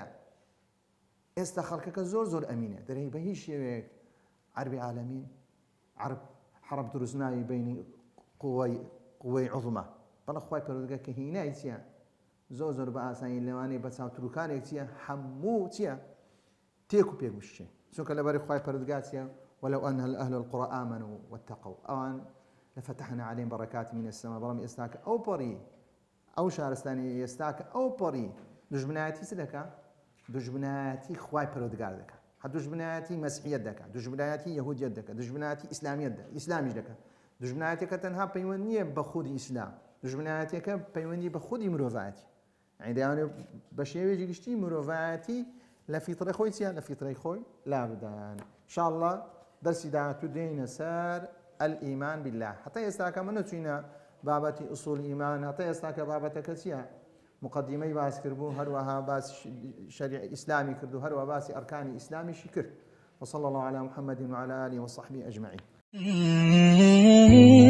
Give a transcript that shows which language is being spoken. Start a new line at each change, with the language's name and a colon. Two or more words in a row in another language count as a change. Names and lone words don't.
Central Kurdish: ئێستا خەڵکەکە زۆر ئەمینە دەرێ بە هیچ شێوەیەک عەربی عالەمین عرب حرب دروست ناوی بینی قوەی عوزمە بەڵام خوای پەروەردگار کە هینای چییە؟ زۆر بە ئاسانی لەوانەیە بە چاوتروکانێک چییە؟ هەموو چییە؟ تێک و پێگوشتێ چونکە لەبەری خوای پەروەردگار چییە؟
Arabic: ولو أن أهل القرى آمنوا واتقوا أوان لفتحنا عليهم بركات من السماء.
Central Kurdish: بەڵام ئێستاکە ئەو پەڕی ئەو شارستانی ئێستاکە ئەو پەڕی دژمنایەتی چ دەکا؟ دژمنایەتی خوای پەروەردگار دەکا دژمنایەتی مەسیحیەت دەکا دژمنایەتی یەهودیەت دەکا دژمنایەتی ئیسلامیش دەکا. دژمنایەتەکە تەنها پەیوەند نییە بە خودی ئیسلام دژمنایەتەکە پەیوەندی بە خودی مرۆڤایەتی یعنی دەیانێت بە شێوەیەکی گشتی مرۆڤایەتی لە فیترە خۆی چییە؟ لە فیترەی خۆی لا بدەن. ئینشاءالله دەرسی داهاتوو دێینە سەر
Arabic: الئیمان بالله.
Central Kurdish: حتا ئێستاکە من نەچووینە بابەتی ئوسوڵ ئیمان هەتا ئێستاکە بابەتەکە چییە؟ مقدمەی باس کردبوو هەروەها باسی شەریع ئیسلامی کرد و هەروەها باسی ئەرکانی ئیسلامیشی کرد.
Arabic: وصلى الله على محمد وعلى آله وصحبه أجمعين.